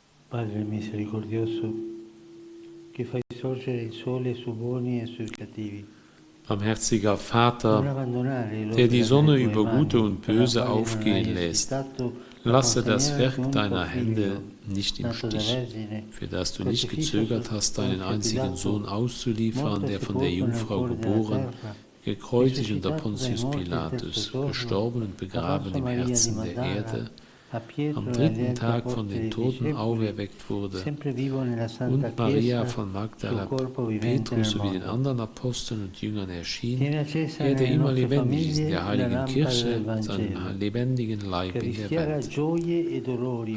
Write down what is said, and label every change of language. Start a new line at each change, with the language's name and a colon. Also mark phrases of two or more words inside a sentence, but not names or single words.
Italian: Padre misericordioso, che fai sorgere il sole su buoni e sui cattivi.
German: Barmherziger Vater, der die Sonne über Gute und Böse aufgehen lässt, lasse das Werk deiner Hände nicht im Stich, für das du nicht gezögert hast, deinen einzigen Sohn auszuliefern, der von der Jungfrau geboren, gekreuzigt unter Pontius Pilatus, gestorben und begraben im Herzen der Erde, am dritten Tag von den Toten auferweckt wurde, und Maria von Magdala, Petrus sowie den anderen Aposteln und Jüngern erschien, er, der immer lebendig ist in der heiligen Kirche, seinen lebendigen Leib in der Welt.